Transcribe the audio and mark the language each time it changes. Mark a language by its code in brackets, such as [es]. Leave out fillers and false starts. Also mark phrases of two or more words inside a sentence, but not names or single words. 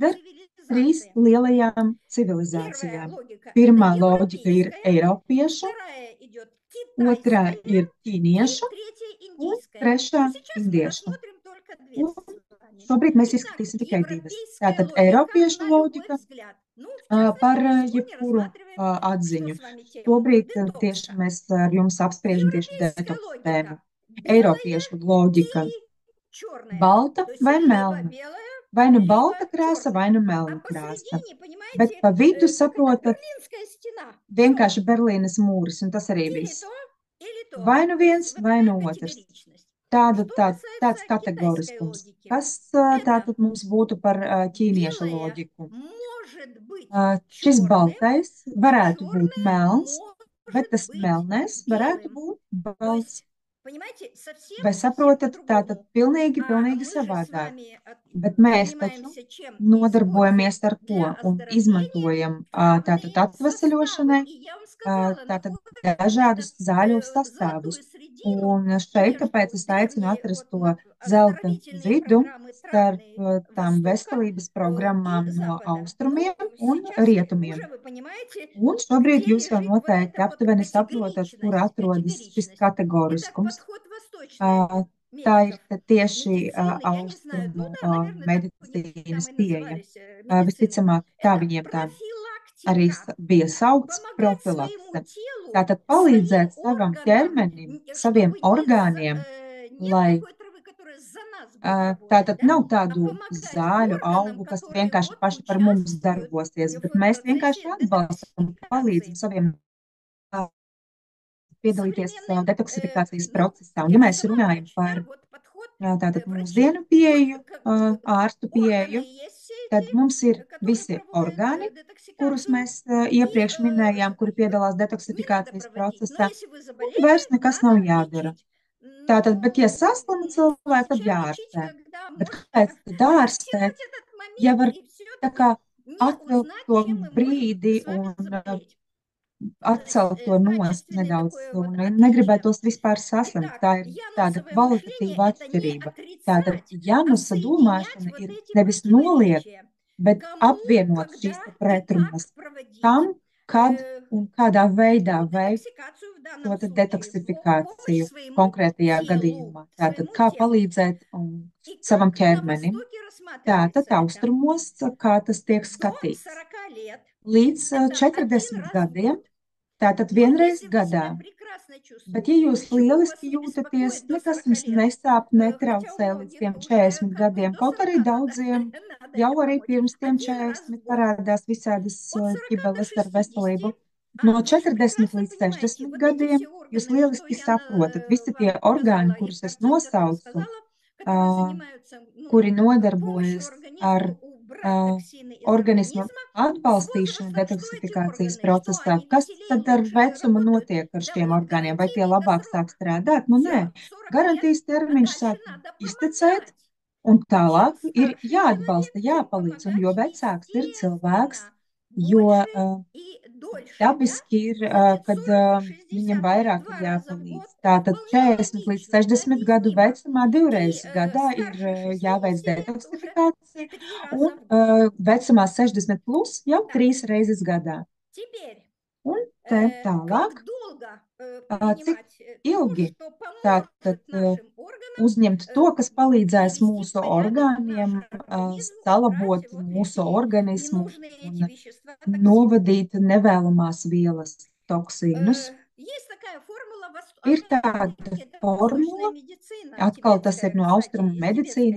[lv] pieder trīs [ru] цивилизациям. [lv] lielajām [ru] Первая [lv] civilizācijām. [ru] логика– это [lv] Pirmā loģika ir [ru] европейская, [lv] Eiropiešu, [ru] вторая идет [lv] otrā [ru] китайская [lv] ir [ru] и [lv] ķīniešu [ru] третья [lv] un [ru] индийская. [lv] trešā [ru] Но сейчас мы [lv] indiešu. [ru] рассмотрим только две [lv] Un [ru] с вами. [lv] šobrīd mēs [ru] Итак, [lv] izskatīsim tikai divas. [ru] европейская [lv] Tātad [ru] логика [lv] Eiropiešu [ru] на любой [lv] loģika [ru] взгляд. Ну, в [lv] par [ru] частности, мы сегодня [lv] jebkuru [ru] рассматриваем что [lv] atziņu. [ru] с вами тему? [lv] Šobrīd tieši [ru] Детокса. [lv] mēs ar jums apspriežam tieši [ru] Европейская [lv] detoksu tēmu. [ru] логика– белое [lv] Eiropiešu loģika [ru] или черное. [lv] balta [ru] То есть [lv] vai [ru] либо [lv] melna. [ru] белое, [lv] Vai nu [ru] либо [lv] balta krāsa, vai [ru] черное. [lv] nu [ru] А [lv] melna krāsa. [ru] посередине, [lv] Bet [ru] понимаете, [lv] pa vidu, [ru] как это, [lv] saprotat, [ru] Берлинская стена. Все. [lv] vienkārši Berlīnes mūris, un tas arī [ru] Или [lv] viss. [ru] то, или то. [lv] Vai nu [ru] То есть [lv] viens, [ru] вот [lv] vai [ru] такая [lv] nu otrs. [ru] категоричность. [lv] Tāda, [ru] Что [lv] tāds [ru] касается китайской [lv] kategoriskums. [ru] логики, [lv] Kas [ru] это [lv] tātad mums būtu par ķīniešu [ru] белое [lv] loģiku? [ru] может быть [lv] Šis [ru] черным, [lv] baltais [ru] а [lv] varētu būt [ru] черное [lv] melns, bet [ru] может [lv] tas [ru] быть [lv] melnais varētu [ru] белым. [lv] būt [ru] То [lv] balts. [ru] есть, понимаете, совсем, [lv] Vai [ru] совсем [lv] saprotat, tātad [ru] по-другому. [lv] pilnīgi, [ru] А [lv] pilnīgi [ru] мы же с [lv] savādāk. [ru] вами [lv] Bet mēs taču [ru] занимаемся чем? [lv] nodarbojamies [ru] Используем [lv] ar ko [ru] для [lv] un [ru] оздоровления [lv] izmantojam tātad [ru] травные [lv] atveseļošanai [ru] составы. И я вам сказала, [lv] tātad [ru] находим [lv] dažādus zāļu [ru] золотую [lv] sastāvus. [ru] середину [lv] Un šeit [ru] между [lv] tāpēc es aicinu [ru] теми [lv] atrast [ru] вот [lv] to zelta [ru] оздоровительные [lv] vidu [ru] программы [lv] starp [ru] травные [lv] tām [ru] Востока [lv] veselības [ru] и [lv] programmām no [ru] Запада. Ну, [lv] austrumiem un [ru] сейчас [lv] rietumiem. [ru] уже вы понимаете, [lv] Un šobrīd [ru] где [lv] jūs jau [ru] лежит вот [lv] noteikti [ru] эта вот [lv] aptuveni saprotat, kur [ru] категоричность. [lv] atrodas šis [ru] Категоричность. Итак, [lv] kategoriskums. [ru] подход восточных [lv] Tā ir [ru] медиков. [lv] tieši [ru] Медицины, я не знаю, ну [lv] austrumu [ru] да, наверное, так у них [lv] medicīnas [ru] там и [lv] pieeja. [ru] назывались медицины. [lv] Visticamāk, tā [ru] Это [lv] viņiem tā arī [ru] профилактика. [lv] bija saukts [ru] Помогать своему [lv] profilakse. [ru] телу, [lv] Tātad [ru] своим [lv] palīdzēt savam [ru] органам, [lv] ķermenim, saviem [ru] чтобы не [lv] orgāniem, [ru] нет [lv] lai [ru] такой травы, которая за нас будет работать, [lv] tātad [ru] да? [lv] nav [ru] А [lv] tādu [ru] помогать [lv] zāļu, [ru] органам, [lv] augu, kas [ru] которые [lv] vienkārši [ru] вот [lv] paši par mums [ru] участвуют [lv] darbosies, bet [ru] в [lv] mēs vienkārši [ru] процессе [lv] atbalstam un palīdzam [ru] детоксикации. [lv] saviem piedalīties [ru] Современным, [lv] detoksifikācijas [ru] ну, [lv] procesā. Un, [ru] я [lv] ja [ru] же [lv] mēs [ru] сама [lv] runājam [ru] врач, [lv] par [ru] да, вот подход [lv] tātad [ru] врачей. [lv] mūsdienu pieeju, [ru] Вот как [lv] ārstu pieeju, [ru] органы есть все [lv] tad [ru] эти, [lv] mums ir [ru] которые [lv] visi [ru] проводят [lv] orgāni, kurus [ru] детоксикацию. [lv] mēs [ru] И [lv] iepriekš minējām, kuri piedalās [ru] не надо [lv] detoksifikācijas [ru] проводить. Но [lv] procesā, [ru] если вы [lv] un [ru] заболели, [lv] vairs nekas nav [ru] надо [lv] jādara. [ru] лечить. [lv] Tātad, bet ja [ru] Ну, [lv] saslima cilvēks, tad [ru] зачем лечить, [lv] jāārstē. [ru] когда [lv] Bet [ru] можно [lv] kāpēc tad ārstēt, [ru] оттянуть этот [lv] ja [ru] момент [lv] var [ru] и [lv] tā [ru] все-таки [lv] kā [ru] не [lv] atvilkt [ru] узнать, [lv] to [ru] чем мы можем [lv] brīdi [ru] с вами [lv] un [ru] заболеть. [lv] atcelt to nost [ru] Качественное [lv] nedaudz [ru] такое [lv] un [ru] вот отличие. [lv] negribētos vispār saslimt. [ru] Итак, [lv] Tā ir tāda [ru] янусовое мышление– [lv] kvalitatīva [ru] это не [lv] atšķirība. Tātad [ru] отрицать, а [lv] Janusa [ru] соединять [lv] domāšana [ru] вот [lv] ir [ru] эти [lv] nevis noliegt, [ru] противоречия. [lv] bet [ru] Кому, [lv] apvienot [ru] когда [lv] šīs [ru] и как [lv] pretrunas. [ru] проводить [lv] Kam kad un kādā veidā [ru] ну, [lv] veikt [ru] детоксикацию в [lv] šo [ru] данном [lv] te [ru] случае, помощь [lv] detoksifikāciju [ru] своему [lv] konkrētajā [ru] телу, [lv] gadījumā. Tātad, [ru] своему [lv] kā [ru] телу. [lv] palīdzēt [ru] И [lv] savam [ru] как на [lv] ķermenim. [ru] Востоке [lv] Tātad [ru] рассматривается это? [lv] austrumos, kā tas tiek [ru] До [lv] skatīts. [ru] 40 лет [lv] Līdz [ru] это один [lv] 40 [ru] раз в [lv] gadiem, [ru] год. [lv] tātad [ru] Но [lv] vienreiz [ru] если вы себя [lv] gadā. [ru] прекрасно [lv] Bet, [ru] чувствуете, [lv] ja jūs [ru] ничего вас [lv] lieliski [ru] не [lv] jūtaties, [ru] беспокоит до [lv] nekas [ru] 40 [lv] jums [ru] лет, [lv] nesāp, [ru] хотя у [lv] netraucē līdz [ru] многих [lv] tiem [ru] уже [lv] 40 [ru] как бы [lv] gadiem, [ru] до [lv] kaut arī [ru] 40 [lv] daudziem [ru] надо [lv] jau [ru] это [lv] arī [ru] помочь. [lv] pirms tiem [ru] Один раз в [lv] 40 [ru] год. [lv] parādās visādas [ru] От 40 до [lv] ķibeles ar [ru] 60, [lv] veselību. No [ru] вы же [lv] 40 [ru] прекрасно [lv] līdz [ru] понимаете, [lv] 60 [ru] вот эти [lv] gadiem [ru] все [lv] jūs [ru] органы, что [lv] lieliski [ru] я [lv] saprotat, visi tie [ru] вам [lv] orgāni, [ru] указала и [lv] kurus [ru] в [lv] es [ru] картинках [lv] nosaucu, [ru] рассказала, которые занимаются [lv] kuri [ru] помощью [lv] nodarbojas ar [ru] организму убрать токсины из [lv] organismu [ru] организма, с [lv] atbalstīšanu [ru] возрастом, что эти [lv] detoksifikācijas [ru] органы, что [lv] procesā. [ru] они [lv] Kas [ru] веселее, [lv] tad ar [ru] лучше [lv] vecumu [ru] работают? [lv] notiek ar [ru] Да [lv] šiem [ru] вот [lv] orgāniem? Vai tie [ru] гарантийный-то [lv] labāk [ru] срок. [lv] sāk strādāt? Nu, [ru] Все, [lv] nē. [ru] 40 лет, [lv] Garantijas [ru] а [lv] termiņš [ru] дальше [lv] sāk [ru] надо [lv] iztecēt, [ru] помогать. [lv] un [ru] И чем [lv] tālāk ir [ru] старше человек, [lv] jāatbalsta, [ru] тем [lv] jāpalīdz. Un jo [ru] помогать, [lv] vecāks ir cilvēks, [ru] естественно, [lv] jo [ru] больше и дольше, да? [lv] dabiski ir, [ru] Будет [lv] kad [ru] 40 и [lv] viņam [ru] 60 [lv] vairāk ir [ru] 2 раза в год. [lv] jāpalīdz. Tātad [ru] Вполне [lv] 40 līdz [ru] логично, это [lv] 60 gadu [ru] объяснимо. [lv] vecumā [ru] И [lv] divreiz gadā ir [ru] старше [lv] jāveic [ru] 60 лет уже [lv] detoksifikācija, [ru] 3 [lv] un [ru] раза в год. [lv] vecumā 60 plus jau [ru] Да. [lv] 3 reizes gadā. [ru] Теперь, [lv] Un te tālāk, [ru] как долго [lv] cik [ru] принимать то, [lv] ilgi [ru] что поможет [lv] tātad [ru] нашим органам [lv] uzņemt to, kas palīdzēs [ru] привести в [lv] mūsu [ru] порядок [lv] orgāniem, [ru] наш организм, [lv] salabot [ru] убрать вот [lv] mūsu [ru] эти [lv] organismu [ru] ненужные эти [lv] un [ru] вещества, токсины. [lv] novadīt nevēlamās vielas, toksīnus. [ru] Есть такая формула [lv] Ir [ru] Восточная, [lv] tāda [ru] это восточная [lv] formula, [ru] медицина, [lv] atkal tas ir [ru] тибетская, [lv] no [ru] кстати, [lv] austrumu [ru] из [lv] medicīnas,